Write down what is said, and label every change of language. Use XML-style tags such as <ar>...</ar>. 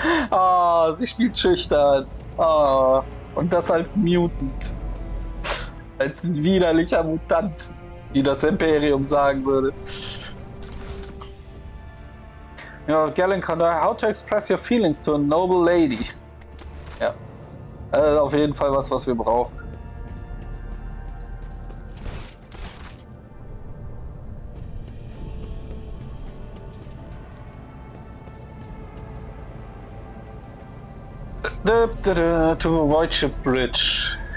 <de>Oh, sie spielt schüchtern. Oh, und das als Mutant. Als widerlicher Mutant, wie das Imperium sagen würde.</de> <en>You know, Galen, how to express your feelings to a noble lady.</en> <de>Ja. Auf jeden Fall was wir brauchen.</de> <en>To avoid ship bridge.</en>